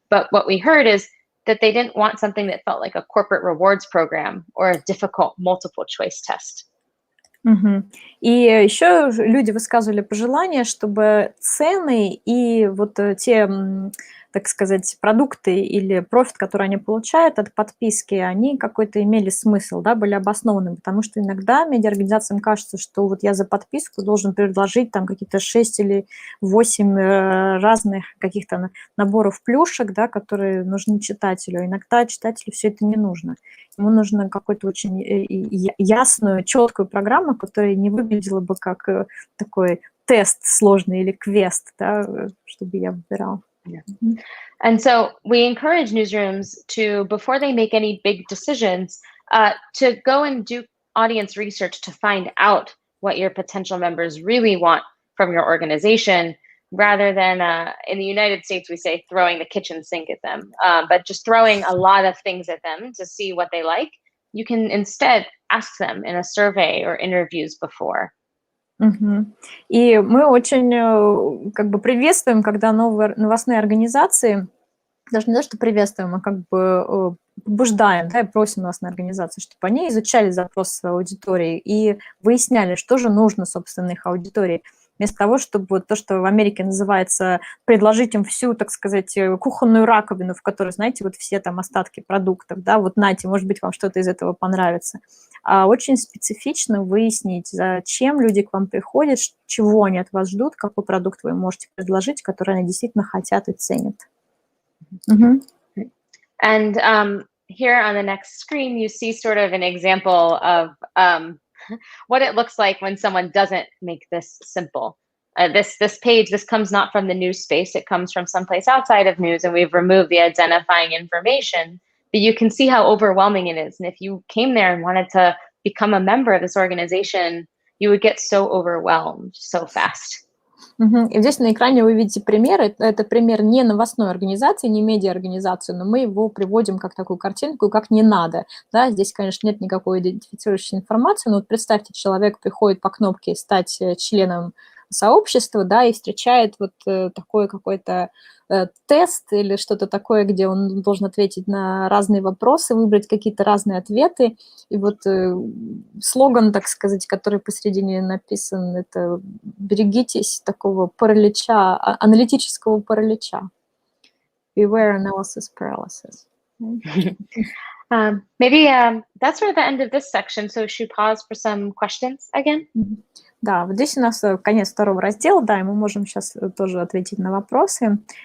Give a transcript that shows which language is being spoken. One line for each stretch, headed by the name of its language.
English: But what we heard is that they didn't want something that felt like a corporate rewards program or a difficult multiple choice test.
Russian: И еще люди высказывали пожелание, чтобы цены и вот те, так сказать, продукты или профит, который они получают от подписки, они какой-то имели смысл, да, были обоснованы, потому что иногда медиаорганизациям кажется, что вот я за подписку должен предложить там какие-то 6 или 8 разных каких-то наборов плюшек, да, которые нужны читателю. Иногда читателю все это не нужно. Ему нужно какую-то очень ясную, четкую программу, которая не выглядела бы как такой тест сложный или квест, да, чтобы я выбирал.
English: And so we encourage newsrooms to, before they make any big decisions, to go and do audience research to find out what your potential members really want from your organization, rather than in the United States, we say throwing the kitchen sink at them, but just throwing a lot of things at them to see what they like. You can instead ask them in a survey or interviews before.
Russian: И мы очень как бы приветствуем, когда новые новостные организации, даже не то, что приветствуем, а как бы побуждаем, да, и просим новостные организации, чтобы они изучали запрос своей аудитории и выясняли, что же нужно, собственно, их аудитории. Вместо того, чтобы вот то, что в Америке называется, предложить им всю, так сказать, кухонную раковину, в которой, знаете, вот все там остатки продуктов, да, вот нате, может быть, вам что-то из этого понравится. А очень специфично выяснить, зачем люди к вам приходят, чего они от вас ждут, какой продукт вы им можете предложить, который они действительно хотят и ценят.
English: And here on the next screen, you see sort of an example of what it looks like when someone doesn't make this simple. This page, this comes not from the news space, it comes from someplace outside of news, and we've removed the identifying information, but you can see how overwhelming it is. And if you came there and wanted to become a member of this organization, you would get so overwhelmed so fast.
Russian: И здесь на экране вы видите пример. Это пример не новостной организации, не медиа-организации, но мы его приводим как такую картинку, как не надо. Да, здесь, конечно, нет никакой идентифицирующей информации, но вот представьте, человек приходит по кнопке «Стать членом сообщества, да, и встречает вот такой какой-то тест или что-то такое, где он должен ответить на разные вопросы, выбрать какие-то разные ответы. И вот слоган, так сказать, который посередине написан, это «Берегитесь такого паралича, аналитического паралича».
English: Beware analysis paralysis. Maybe that's sort of the end of this section, so should we pause for some questions again?
Russian: Да, вот здесь у нас конец второго раздела, да, и мы можем сейчас тоже ответить на вопросы.